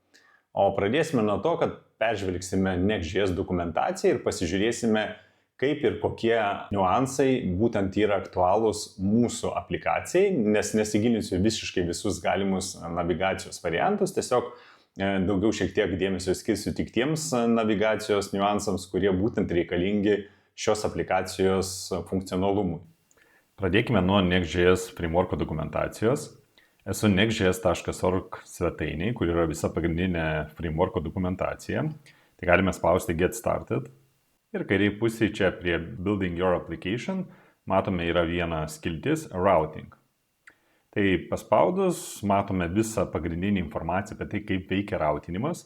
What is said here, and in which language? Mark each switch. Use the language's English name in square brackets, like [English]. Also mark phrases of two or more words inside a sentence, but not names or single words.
[Lithuanian] O pradėsime nuo to, kad peržvelgsime Next.js dokumentaciją ir pasižiūrėsime, kaip ir kokie niuansai būtent yra aktualūs mūsų aplikacijai, nes nesigilinsiu visiškai visus galimus navigacijos variantus, tiesiog daugiau šiek tiek dėmesio skirsiu tik tiems navigacijos niuansams, kurie būtent reikalingi šios aplikacijos funkcionalumui. Pradėkime nuo Next.js frameworko dokumentacijos. Esu next.js.org svetainiai, kur yra visa pagrindinė frameworko dokumentacija. Tai galime spausti [English] Get Started. [Lithuanian] Ir kairiai pusėje čia prie [English] Building Your Application [Lithuanian] matome yra viena skiltis Routing. Tai paspaudus matome visą pagrindinį informaciją apie tai, kaip veikia routinimas.